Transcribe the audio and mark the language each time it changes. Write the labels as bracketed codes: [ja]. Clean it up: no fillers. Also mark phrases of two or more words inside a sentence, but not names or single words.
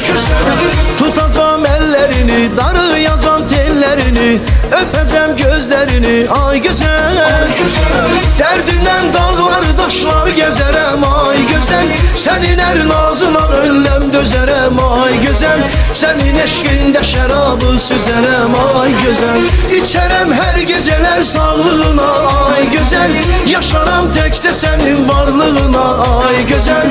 [tr] Tutacağım ellerini, darıyacağım tellerini, öpeceğim gözlerini ay güzel. [az] Derdindən dağlar, daşlar gəzərəm ay güzel. Senin her nazına ölləm dözərəm ay güzel. Senin eşqində şərabı süzərəm ay güzel. İçərəm hər gecələr sağlığına ay güzel. Yaşaram təkcə sənin varlığına ay gözəl.